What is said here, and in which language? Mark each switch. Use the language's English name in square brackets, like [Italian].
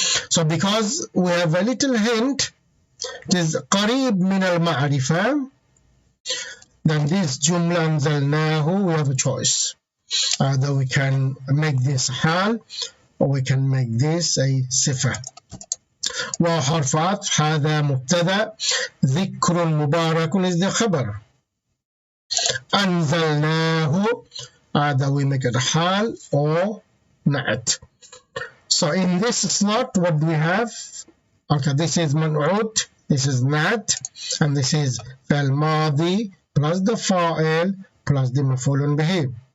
[English] So because we have a little hint, it is [Arabic] قريب من المعرفة, [English] then this جملة أنزلناه, we have a choice. Either we can make this حال or we can make this a صفة. [Arabic] وحرف عطف هذا مبتدأ. ذكر مبارك [English] is the [Arabic] خبر. [English] أنزلناه, either we make it حال or نعت. So in this slot, what do we have? Okay, this is منعوت, this is نعت, and this is فعل ماضي plus the فاعل plus the مفعول به.